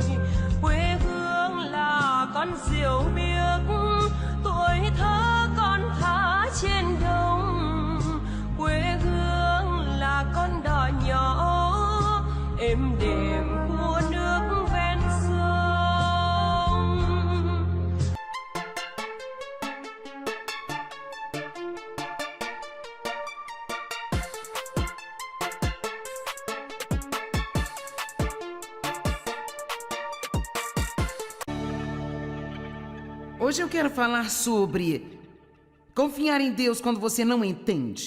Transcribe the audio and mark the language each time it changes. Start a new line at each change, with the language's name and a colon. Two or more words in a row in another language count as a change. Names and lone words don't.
Vietnamese: Quê hương là con diều biếc, tuổi thơ con thả trên đồng. Quê hương là con đò nhỏ êm đềm của nước ven sông.
Portuguese: Hoje eu quero falar sobre confiar em Deus quando você não entende.